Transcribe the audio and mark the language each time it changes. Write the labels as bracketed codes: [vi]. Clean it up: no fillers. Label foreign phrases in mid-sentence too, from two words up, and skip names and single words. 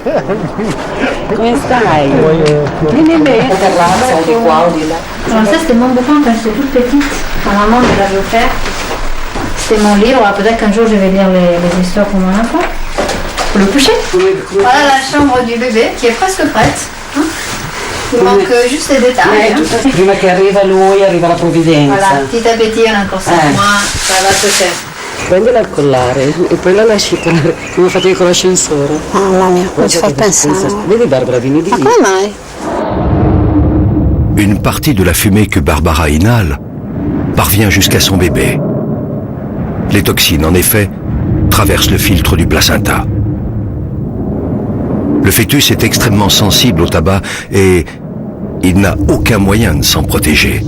[fr] Alors ça c'était mon bouquin quand j'étais toute petite. Ma maman me l'avait offert. C'était mon livre. Alors peut-être qu'un jour je vais lire les histoires pour mon enfant. Pour le coucher. Voilà la chambre du bébé qui est presque prête. Il manque juste les détails. [it] Prima che arriva lui, arriva la provvidenza. [fr] Voilà, petit à petit on a encore 5 mois, ça va se faire. [it] Prendila al collare e poi la lasci come facevi con l'ascensore. Mamma mia, come ci fai pensare? Vedi Barbara, vieni di Ma lì. come mai? [fr] Une partie de la fumée que Barbara inhale parvient jusqu'à son bébé. Les toxines, en effet, traversent le filtre du placenta. Le fœtus est extrêmement sensible au tabac et il n'a aucun moyen de s'en protéger.